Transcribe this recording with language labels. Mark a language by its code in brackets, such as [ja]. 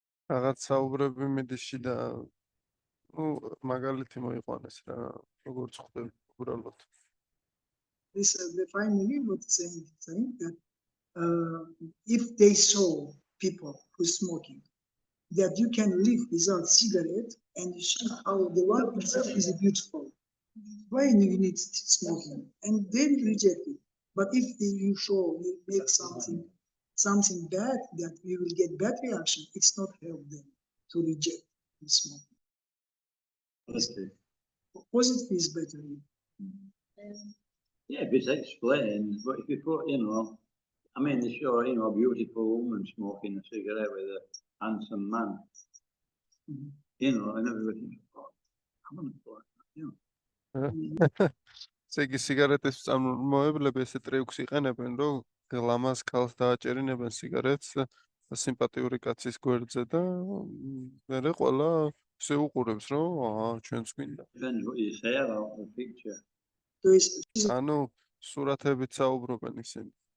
[ka] რაღაც საუბრები მიდის და მაგალითი მოიყვანეს რა, როგორც ხდება უბრალოდ. [en] this the finally what saying that if they saw people who smoking, that you can live without cigarette and you see how the life itself is beautiful. Why you need smoking? And then reject it. But if you show you make something bad that you will get bad reaction, it's not help them to reject the smoking. Okay. Positive is better. Yeah, if it's explained, but if you put, I mean, they show, a beautiful woman smoking a cigarette with a handsome man, and everybody thinks, oh, I want to put that, [ka] ესე იგი სიგარეტის წარმოებლები ესე ტრიუქს იყენებენ, რომ გლამას ქალს დააჭერინებენ სიგარეტს სიმპათიური კაცის გვერდზე და მერე ყველა ისე უყურებს, რომ ჩვენც გვინდა. [en] Depends what you say about the picture. [ru] То есть [ka] ანუ სურათებით საუბრობენ ისინი.